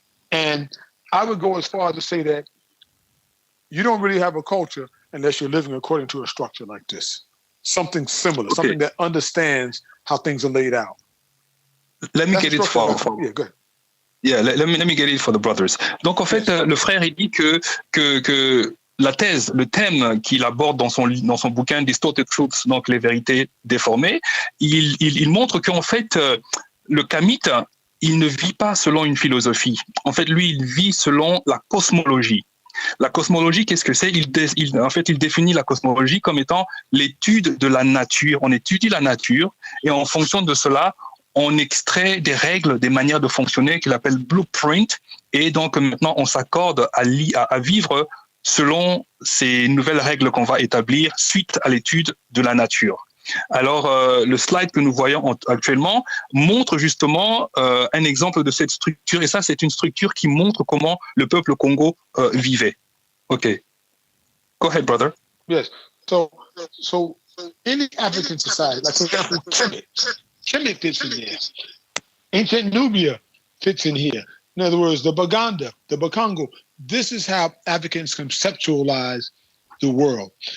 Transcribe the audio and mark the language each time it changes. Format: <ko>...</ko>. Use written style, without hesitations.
<en>And I would go as far as to say that you don't really have a culture unless you're living according to a structure like this. Something similar, something that understands how things are laid out. Let me get it for yeah, go ahead. Yeah, let me get it for the brothers.</en> <fr>Donc en fait, le frère il dit que la thèse, le thème qu'il aborde dans son bouquin Distorted Truths, donc les vérités déformées, il montre qu'en fait le kamite, il ne vit pas selon une philosophie. En fait, lui, il vit selon la cosmologie. La cosmologie, qu'est-ce que c'est ? En fait, il définit la cosmologie comme étant l'étude de la nature. On étudie la nature et en fonction de cela, on extrait des règles, des manières de fonctionner qu'il appelle blueprint. Et donc maintenant, on s'accorde à vivre selon ces nouvelles règles qu'on va établir suite à l'étude de la nature. Alors, le slide que nous voyons actuellement montre justement un exemple de cette structure. Et ça, c'est une structure qui montre comment le peuple Congo vivait.</fr> <en>OK. Go ahead, brother. Yes. So any African society, like for example, Kemet fits in there. Ancient Nubia fits in here. In other words, the Baganda, the Bakongo. This is how Africans conceptualize the world.</en>